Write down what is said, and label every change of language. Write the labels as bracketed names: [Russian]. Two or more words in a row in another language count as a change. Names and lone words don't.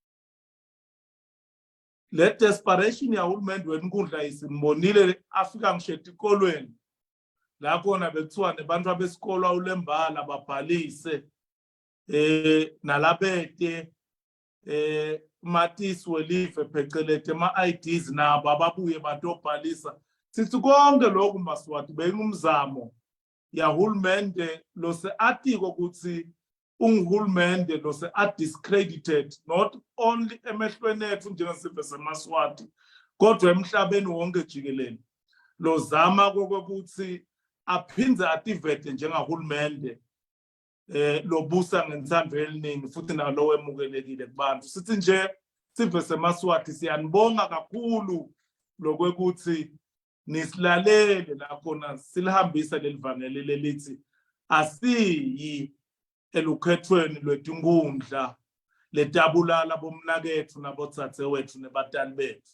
[Swati] Le desperation yahulumende wenkundla isimbonile afika ngisho etikolweni la khona bekuthiwa nebantu abesikolo awulembala babhalise nalabete matisi welive phecelete ama-IDs nabo ababuye batobhalisa. Sithi konke lokhu Maswati bengumzamo yahulumende lose atiko ukuthi ungihulumende lose [English] discredited not only [Swati] emehlweni ethu njengesive seMaswati kodwa emhlabeni wonke jikelele. Lo zama kokuthi aphindze ativete njengahulumende lobusa ngensando eliningi futhi nalo wemukelekile kubantu. Sithi nje sive seMaswati siyanibonga kakhulu lokwekuthi nisilalele la khona silihambisa lelivangeli lelithi asiyi elukhethweni lwetinkundla letabulala bomnakethu nabotsatse wethu nebatali bethu.